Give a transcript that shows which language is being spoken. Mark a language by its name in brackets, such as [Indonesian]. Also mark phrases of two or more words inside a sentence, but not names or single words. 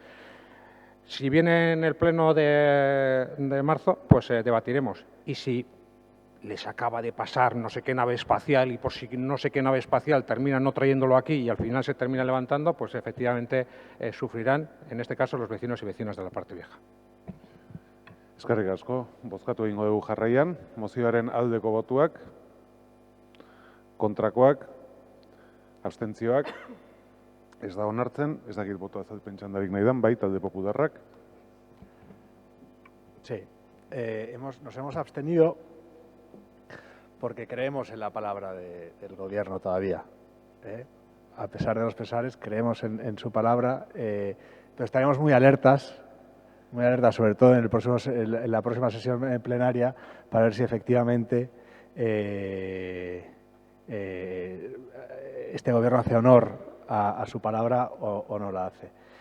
[Spanish] Si viene en el pleno de marzo, pues debatiremos. Y si les acaba de pasar no sé qué nave espacial y por si no sé qué nave espacial terminan no trayéndolo aquí y al final se termina levantando, pues efectivamente sufrirán, en este caso, los vecinos y vecinas de la parte vieja. [Basque] Eskerrik asko, bozkatu egingo dugu jarraian, mozioaren aldeko botuak, kontrakoak, abstentzioak, ez da onartzen, ez dakit boto azalpen txandarik nahi dan, bai, talde popularrak. [Spanish] Sí, nos hemos abstenido porque creemos en la palabra del Gobierno todavía. A pesar de los pesares, creemos en su palabra, pero estaremos muy alertas sobre todo en la próxima sesión plenaria, para ver si efectivamente este Gobierno hace honor a su palabra o no la hace.